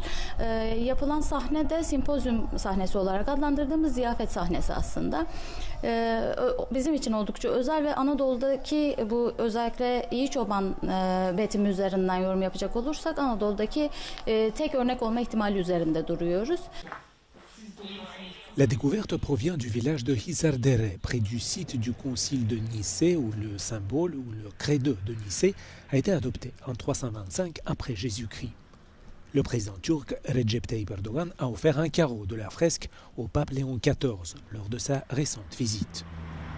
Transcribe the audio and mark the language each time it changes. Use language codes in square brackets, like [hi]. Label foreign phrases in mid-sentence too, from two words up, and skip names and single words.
[tr] Yapılan sahne de simpozyum sahnesi olarak adlandırdığımız ziyafet sahnesi aslında. Bizim için oldukça özel ve Anadolu'daki bu özellikle İyi Çoban betimi üzerinden yorum yapacak olursak Anadolu'daki tek örnek olma ihtimali üzerinde duruyoruz. [fr] La découverte provient du village de Hisardere, près du site du concile de Nicée, où le symbole ou le credo de Nicée a été adopté en 325 après Jésus-Christ. Le président turc Recep Tayyip Erdogan a offert un carreau de la fresque au pape Léon XIV lors de sa récente visite.